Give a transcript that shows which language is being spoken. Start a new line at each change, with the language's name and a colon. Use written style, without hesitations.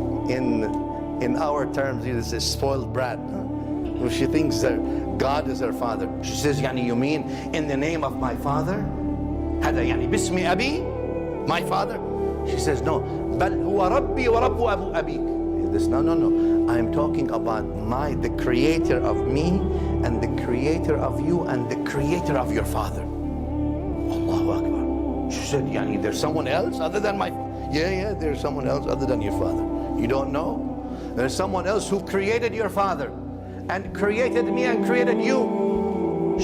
English: In our terms, it is a spoiled brat. She thinks that God is her father. She says, you mean in the name of my father?
Arabic: هذا باسم أبي,
English: my father? She says, no.
Arabic: بل هو ربي ورب أبو أبيك.
English: No. I'm talking about the creator of me, and the creator of you, and the creator of your father. Allahu Akbar. She said, there's someone else other than my father? Yeah, there's someone else other than your father. You don't know? There's someone else who created your father, and created me, and created you.